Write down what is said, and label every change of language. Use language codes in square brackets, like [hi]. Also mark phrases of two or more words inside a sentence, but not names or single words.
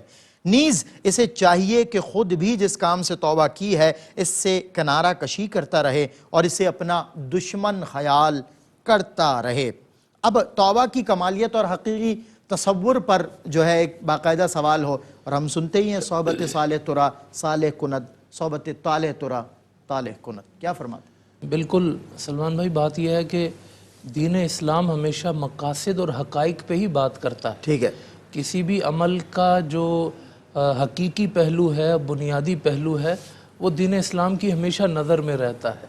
[ur] نیز اسے چاہیے کہ خود بھی جس کام سے توبہ کی ہے اس سے کنارہ کشی کرتا رہے اور اسے اپنا دشمن خیال کرتا رہے. اب توبہ کی کمالیت اور حقیقی تصور پر جو ہے ایک باقاعدہ سوال ہو, اور ہم سنتے ہی ہیں [fa] صحبت صالح ترا صالح کند, صحبت طالح ترا طالح کند. [ur] کیا فرماتے؟ بالکل سلمان بھائی, بات یہ ہے کہ دین اسلام ہمیشہ مقاصد اور حقائق پہ ہی بات کرتا ہے. ٹھیک ہے. کسی بھی عمل کا جو حقیقی پہلو ہے, بنیادی پہلو ہے, وہ دین اسلام کی ہمیشہ نظر میں رہتا ہے.